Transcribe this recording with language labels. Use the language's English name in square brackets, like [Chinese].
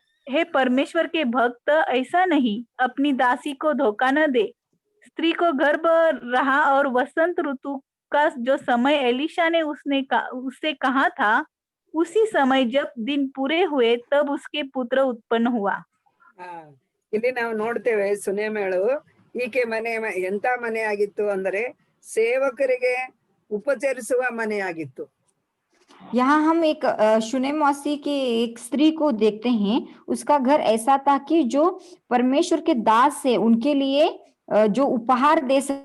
[Hindi] हे परमेश्वर के भक्त, ऐसा नहीं, अपनी दासी को धोखा न दे। स्त्री को गर्भ रहा और वसंत ऋतु का जो समय एलिशा ने उससे कहा था, उसी समय जब दिन पूरे हुए तब उसके पुत्र उत्पन्न हुआ। [Kannada] ಇಲ್ಲಿ ನಾವು ನೋಡ್ತೇವೆ ಸುನೇಮಳು ಈಕೆ ಮನೆ ಎಂತ ಮನೆ ಆಗಿತ್ತು ಅಂದರೆ ಸೇವಕರಿಗೆ ಉಪಚರಿಸುವ ಮನೆ ಆಗಿತ್ತು. [Hindi] यहाँ हम एक शुनेमवासी की एक स्त्री को देखते हैं। उसका घर ऐसा था कि जो परमेश्वर के दास है उनके लिए जो उपहार दे